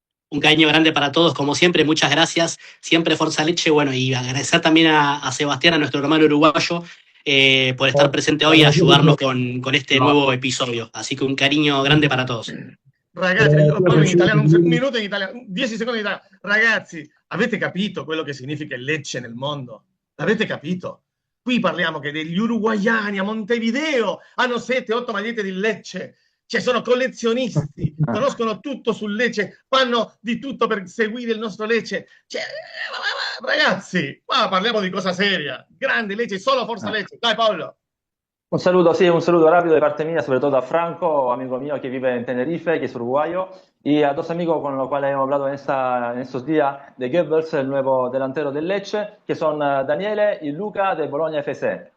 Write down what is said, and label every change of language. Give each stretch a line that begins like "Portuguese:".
Spanish: Un cariño grande para todos, como siempre, muchas gracias. Siempre Forza Lecce. Bueno, y agradecer también a Sebastián, a nuestro hermano uruguayo, por estar presente hoy y ayudarnos con este nuevo episodio. Así que un cariño grande para todos.
Italian: Ragazzi, io parlo in italiano, un minuto in italiano, 10 secondi in italiano. Ragazzi, avete capito quello che significa il Lecce nel mondo? L'avete capito? Qui parliamo che degli uruguaiani a Montevideo hanno 7-8 magliette di Lecce. Cioè, sono collezionisti, conoscono tutto sul Lecce, fanno di tutto per seguire il nostro Lecce. Cioè, ragazzi, qua parliamo di cosa seria. Grande Lecce, solo Forza Lecce. Dai, Paolo.
Spanish: Un saludo rápido de parte mía, sobre todo a Franco, amigo mío que vive en Tenerife, que es uruguayo, y a 2 amigos con los cuales hemos hablado en estos días de Goebbels, el nuevo delantero del Lecce, que son Daniele y Luca de Bologna FC.